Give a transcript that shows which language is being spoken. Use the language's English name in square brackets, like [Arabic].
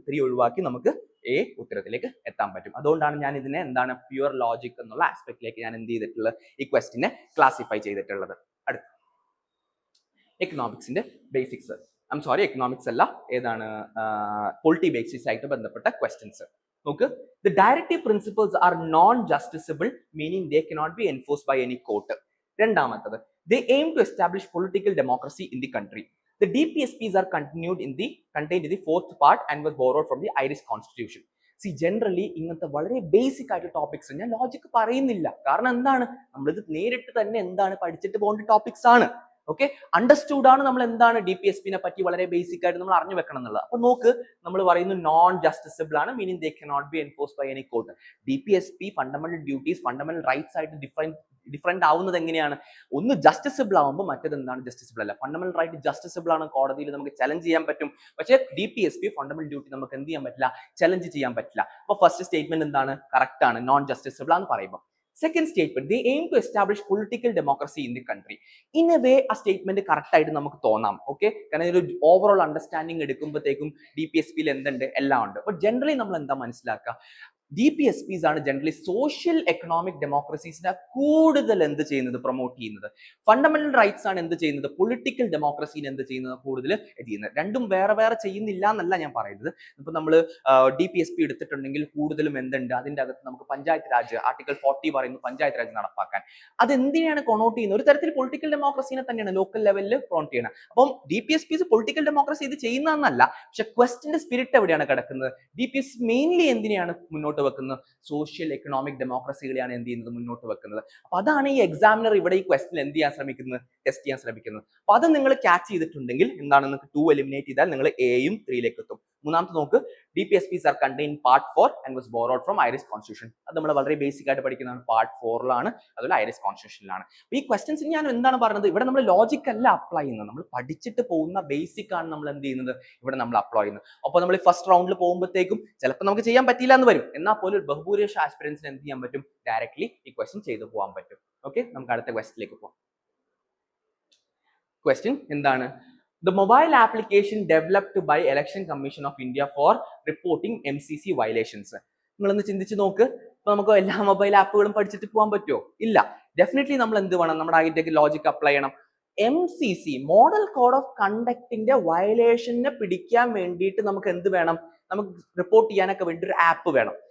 [Malayalam] 3 ഒഴിവാക്കി നമുക്ക് A ഉത്തരത്തിലേക്ക് എത്താൻ പറ്റും. അതുകൊണ്ടാണ് ഞാൻ ഇതിനെ എന്താണ് പ്യുവർ ലോജിക് എന്നുള്ള ആസ്പെക്റ്റിലേക്ക് ഞാൻ എന്ത് ചെയ്തിട്ടുള്ളത്, ഈ ക്വസ്റ്റിനെ ക്ലാസിഫൈ ചെയ്തിട്ടുള്ളത്. അടുത്ത എക്കണോമിക്സിന്റെ ബേസിക്സ്, എക്കണോമിക്സ് അല്ല, ഏതാണ് പൊളിറ്റി ബേസിക്സ് ആയിട്ട് ബന്ധപ്പെട്ട ക്വസ്റ്റ്യൻസ് നോക്ക്. [English] The directive principles are non-justiciable, meaning they cannot be enforced by any court. [Malayalam] രണ്ടാമത്തത്, [English] they aim to establish political democracy in the country. The DPSPs are contained in the 4th part and was borrowed from the Irish Constitution. [Malayalam] See, generally ഇങ്ങനത്തെ വളരെ basic ആയിട്ട് topics ഞാൻ logic പറയുന്നില്ല, കാരണം എന്താണ്, നമ്മളിത് നേരിട്ട് തന്നെ എന്താണ് പഠിച്ചിട്ട് പോകേണ്ട ടോപ്പിക്സ് ആണ്. ഓക്കെ, അണ്ടർസ്റ്റുഡ് ആണ് നമ്മൾ എന്താണ് DPSPനെ പറ്റി വളരെ ബേസിക് ആയിട്ട് നമ്മൾ അറിഞ്ഞു വെക്കണം എന്നുള്ളത്. അപ്പൊ നോക്ക്, നമ്മൾ പറയുന്നു [English] Non justiciable ആണ്, meaning they cannot be enforced by any court. [Malayalam] DPSP fundamental duties, fundamental rights ആയിട്ട് ഡിഫറെന്റ് ആവുന്നത് എങ്ങനെയാണ്? ഒന്ന് ജസ്റ്റിസബിൾ ആവുമ്പോൾ മറ്റേത് എന്താണ്, ജസ്റ്റിസബിൾ അല്ല. ഫണ്ടമെന്റൽ റൈറ്റ് ജസ്റ്റിസബിൾ ആണ്, കോടതിയിൽ നമുക്ക് ചലഞ്ച് ചെയ്യാൻ പറ്റും. പക്ഷേ DPSP ഫണ്ടമെന്റൽ ഡ്യൂട്ടി നമുക്ക് എന്ത് ചെയ്യാൻ പറ്റില്ല, ചലഞ്ച് ചെയ്യാൻ പറ്റില്ല. അപ്പൊ ഫസ്റ്റ് സ്റ്റേറ്റ്മെന്റ് എന്താണ്, കറക്റ്റ് ആണ്, നോൺ ജസ്റ്റിസബിൾ ആണെന്ന് പറയുമ്പോൾ. [English] Second statement, they aim to establish political democracy in the country. In a way, [Malayalam] ആ സ്റ്റേറ്റ്മെന്റ് കറക്റ്റ് ആയിട്ട് നമുക്ക് തോന്നാം. ഓക്കെ, കാരണം ഒരു ഓവറോൾ അണ്ടർസ്റ്റാൻഡിങ് എടുക്കുമ്പോഴത്തേക്കും DPSPയിൽ എന്തുണ്ട്, എല്ലാം ഉണ്ട്. ബട്ട് ജനറലി നമ്മൾ എന്താ മനസ്സിലാക്കുക, DPSPs ആണ് ജനറലി സോഷ്യൽ എക്കണോമിക് ഡെമോക്രസീസിനെ കൂടുതൽ എന്ത് ചെയ്യുന്നത്, പ്രൊമോട്ട് ചെയ്യുന്നത്. ഫണ്ടമെന്റൽ റൈറ്റ്സ് ആണ് എന്ത് ചെയ്യുന്നത്, പൊളിറ്റിക്കൽ ഡെമോക്രസീനെ എന്ത് ചെയ്യുന്നത്, കൂടുതൽ ചെയ്യുന്നത്. രണ്ടും വേറെ വേറെ ചെയ്യുന്നില്ല എന്നല്ല ഞാൻ പറയുന്നത്. ഇപ്പൊ നമ്മൾ DPSP എടുത്തിട്ടുണ്ടെങ്കിൽ കൂടുതലും എന്തുണ്ട്, അതിന്റെ അകത്ത് നമുക്ക് പഞ്ചായത്ത് രാജ്, ആർട്ടിക്കിൾ 40 പറയുന്നു പഞ്ചായത്ത് രാജ് നടപ്പാക്കാൻ. അത് എന്തിനാണ് കൊണോട്ട് ചെയ്യുന്നത്? ഒരു തരത്തിൽ പൊളിറ്റിക്കൽ ഡെമോക്രസീനെ തന്നെയാണ് ലോക്കൽ ലെവലിൽ പ്രൊമോട്ട് ചെയ്യുന്നത്. അപ്പം DPSPs പൊളിറ്റിക്കൽ ഡെമോക്രസി ഇത് ചെയ്യുന്നതെന്നല്ല, പക്ഷെ ക്വസ്റ്റിന്റെ സ്പിരിറ്റ് എവിടെയാണ് കിടക്കുന്നത്? DPSP മെയിൻലി എന്തിനാണ് മുന്നോട്ട് വെക്കുന്നത്? സോഷ്യൽ എക്കണോമിക് ഡെമോക്രസികളെയാണ് എന്ത് ചെയ്യുന്നത്, മുന്നോട്ട് വെക്കുന്നത്. അപ്പൊ അതാണ് ഈ എക്സാമിനർ ഇവിടെ ഈ ക്വസ്റ്റിൽ എന്ത് ചെയ്യാൻ ശ്രമിക്കുന്നത്, ടെസ്റ്റ് ചെയ്യാൻ ശ്രമിക്കുന്നത്. അപ്പൊ അത് നിങ്ങൾ ക്യാച്ച് ചെയ്തിട്ടുണ്ടെങ്കിൽ എന്താണ്, നിങ്ങൾക്ക് 2 എലിമിനേറ്റ് ചെയ്താൽ നിങ്ങൾ Aയും 3ലേക്ക് എത്തും. മൂന്നാമത്തെ നോക്ക്, [English] DPSPs are contained part 4 and was borrowed from Irish Constitution. [Malayalam] അത് നമ്മൾ വളരെ ബേസിക് ആയിട്ട് പഠിക്കുന്നതാണ്, പാർട്ട് 4ലാണ്, അതുപോലെ ഐറിഷ് കോൺസ്റ്റിറ്റ്യൂഷനിലാണ്. ഈ ക്വസ്റ്റ്യൻസ് ഞാൻ എന്താണ് പറഞ്ഞത്, ഇവിടെ നമ്മൾ ലോജിക് അല്ല അപ്ലൈ ചെയ്യുന്നത്, നമ്മൾ പഠിച്ചിട്ട് പോകുന്ന ബേസിക് ആണ് നമ്മൾ എന്ത് ചെയ്യുന്നത്, ഇവിടെ നമ്മൾ അപ്ലൈ ചെയ്യുന്നത്. അപ്പോൾ നമ്മൾ ഫസ്റ്റ് റൗണ്ടിൽ പോകുമ്പോഴത്തേക്കും ചിലപ്പോൾ നമുക്ക് ചെയ്യാൻ പറ്റില്ല എന്ന് വരും, എന്നാൽ പോലും ഒരു ബഹുഭൂരിപക്ഷ ആസ്പിരൻസിന് എന്ത് ചെയ്യാൻ പറ്റും, ഡയറക്ട്ലി ഈ ക്വസ്റ്റ്യൻ ചെയ്തു പോകാൻ പറ്റും. ഓക്കെ, നമുക്ക് അടുത്ത ക്വസ്റ്റ്യനിലേക്ക് പോകാം. ക്വസ്റ്റ്യൻ എന്താണ്? [English] The mobile application developed by Election Commission of India for reporting MCC violations. [Malayalam] നിങ്ങളൊന്ന് ചിന്തിച്ച് നോക്ക്, ഇപ്പൊ നമുക്ക് എല്ലാ മൊബൈൽ ആപ്പുകളും പഠിച്ചിട്ട് പോകാൻ പറ്റുമോ? ഇല്ല. ഡെഫിനറ്റ്ലി നമ്മൾ എന്ത് വേണം, നമ്മുടെ അതിലേക്ക് ലോജിക് അപ്ലൈ ചെയ്യണം. MCC മോഡൽ കോഡ് ഓഫ് കണ്ടക്ടിന്റെ വയലേഷനെ പിടിക്കാൻ വേണ്ടിയിട്ട് നമുക്ക് എന്ത് വേണം, നമുക്ക് റിപ്പോർട്ട് ചെയ്യാനൊക്കെ വേണ്ടി ഒരു ആപ്പ് വേണം.